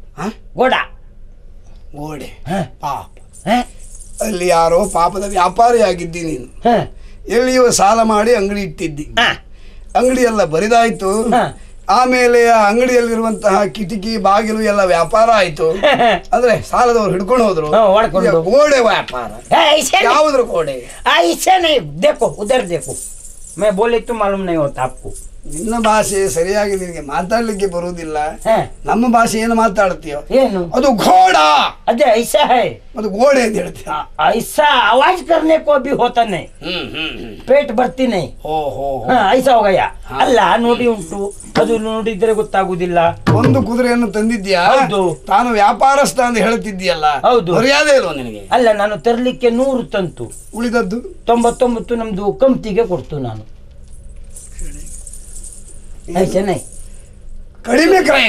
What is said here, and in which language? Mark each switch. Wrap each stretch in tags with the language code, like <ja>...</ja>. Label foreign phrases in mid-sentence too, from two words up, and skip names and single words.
<kn>ಗೋಡೆ ಪಾಪ. ಅಲ್ಲಿ ಯಾರೋ ಪಾಪದ ವ್ಯಾಪಾರಿ ಆಗಿದ್ದಿ ನೀನು. ಎಲ್ಲಿಯೋ ಸಾಲ ಮಾಡಿ ಅಂಗಡಿ ಇಟ್ಟಿದ್ದಿ. ಅಂಗಡಿ ಎಲ್ಲ ಬರಿದಾಯ್ತು. ಆಮೇಲೆ ಆ ಅಂಗಡಿಯಲ್ಲಿರುವಂತಹ ಕಿಟಕಿ ಬಾಗಿಲು ಎಲ್ಲ ವ್ಯಾಪಾರ ಆಯ್ತು. ಅಂದ್ರೆ ಸಾಲದವ್ರು ಹಿಡ್ಕೊಂಡು ಹೋದ್ರು. ಗೋಡೆ ವ್ಯಾಪಾರ. ಯಾವ್ದ್ರ ಗೋಡೆ?</kn> <hi>देखो उधर देखो, मैं बोले तो मालूम नहीं होता आपको.</hi> <kn>ನಿನ್ನ ಭಾಷೆ ಸರಿಯಾಗಿ ನಿನಗೆ ಮಾತಾಡ್ಲಿಕ್ಕೆ ಬರುವುದಿಲ್ಲ. ನಮ್ಮ ಭಾಷೆ ಏನು ಮಾತಾಡ್ತೀಯೋ ಏನು? ಅದು ಘೋಡ.</kn> <hi>ಅದೇ ऐसा है.</hi> <kn>ಅದು ಗೋಡೆ ಅಂತ ಹೇಳ್ತೀಯ.</kn> <hi>ऐसा आवाज करने को भी होता नहीं, पेट भरती नहीं. ऐसा हो गया.</hi> <kn>ಅಲ್ಲ ನೋಡಿ ಉಂಟು, ಅದು ನೋಡಿದ್ರೆ ಗೊತ್ತಾಗುದಿಲ್ಲ. ಒಂದು ಕುದುರೆಯನ್ನು ತಂದಿದ್ಯಾ? ತಾನು ವ್ಯಾಪಾರಸ್ಥ ಅಂತ ಹೇಳ್ತಿದ್ದೀಯಲ್ಲ. ಹೌದು. ಮರ್ಯಾದೆ ಇಲ್ವಾ ನಿನಗೆ? ಅಲ್ಲ, ನಾನು ತರ್ಲಿಕ್ಕೆ 100 ತಂತು, ಉಳಿದದ್ದು 99 ನಮ್ದು ಕಂಪ್ತಿಗೆ ಕೊಡ್ತು ನಾನು. ಕಡಿಮೆ ಕ್ರಯ.</kn>